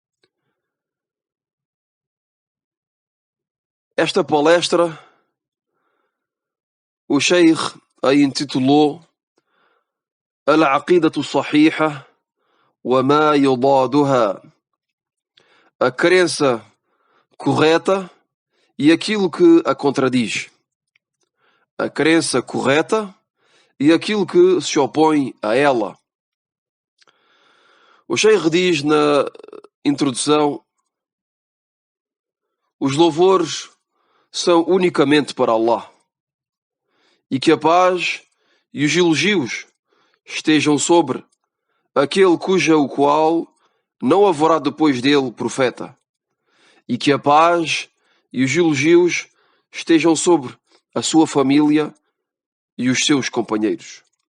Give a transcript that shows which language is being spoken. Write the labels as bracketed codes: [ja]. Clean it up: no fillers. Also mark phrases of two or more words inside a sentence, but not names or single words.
[pt] Esta palestra, o Sheikh a intitulou Al-Aqidatu Sahiha wa ma yudaduha, a crença correta e aquilo que a contradiz. A crença correta e aquilo que se opõe a ela. O Sheikh diz na introdução: os louvores são unicamente para Allah, e que a paz e os elogios estejam sobre aquele o qual não haverá depois dele profeta, e que a paz e os elogios estejam sobre a sua família e os seus companheiros.